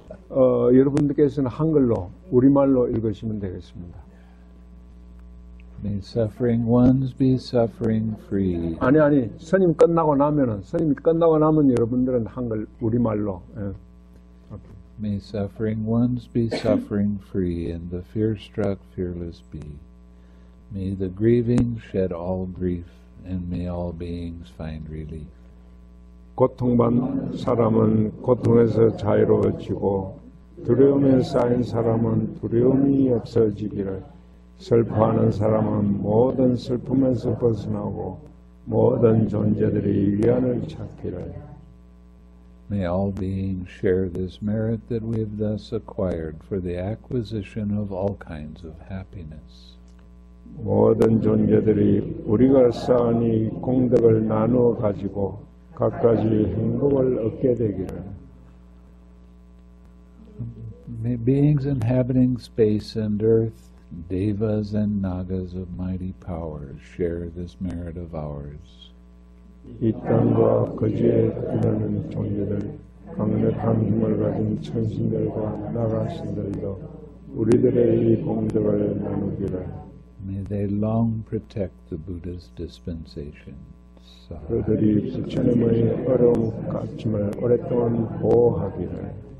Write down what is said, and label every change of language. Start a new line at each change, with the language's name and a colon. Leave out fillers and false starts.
Korean: 여러분들께서는 한글로 우리말로 읽으시면 되겠습니다.
English: May suffering ones be suffering free.
Korean: 아니 스님이 끝나고 나면 여러분들은 한글 우리말로. 예. 오케이.
English: May suffering ones be suffering free, and the fear-struck fearless be. May the grieving shed all grief, and may all beings find relief.
Korean: 고통받는 사람은 고통에서 자유로워지고 두려움에 쌓인 사람은 두려움이 없어지기를, 슬퍼하는 사람은 모든 슬픔에서 벗어나고 모든 존재들이 위안을 찾기를.
English: May all beings share this merit that we have thus acquired for the acquisition of all kinds of happiness.
Korean: 모든 존재들이 우리가 쌓은 이 공덕을 나누어 가지고 각가지 행복을 얻게 되기를.
English: May beings inhabiting space and earth, devas and nagas of mighty powers, share this merit of ours.
Korean: 이 땅과 거지에 나는 존재들, 강력한 힘을 가진 천신들과 나가신들도 우리들의 이 공덕을 나누기를.
English: May they long protect the Buddha's dispensation.
Korean: 그들이 부처님의 어려운 가르침을 오랫동안 보호하기를.